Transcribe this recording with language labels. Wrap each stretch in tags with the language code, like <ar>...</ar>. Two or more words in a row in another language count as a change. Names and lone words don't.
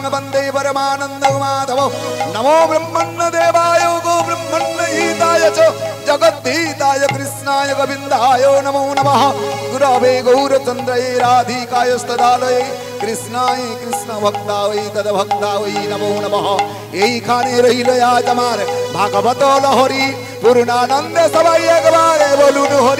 <sa>वन्दे परमानन्दो माधवो नमो ब्रह्मण्य देवाय गो ब्रह्मण्य हिताय च जगद्धिताय कृष्णाय गोविन्दाय नमो नमः गुरवे गौरचन्द्राय राधिकाय स्तदालये कृष्णाय कृष्ण भक्ताय तद्भक्ताय नमो नमः</sa> <bn>এইখানে রইল আজ আমার ভাগবত লহরী পূর্ণানন্দে সবাই একবারে বলুন</bn>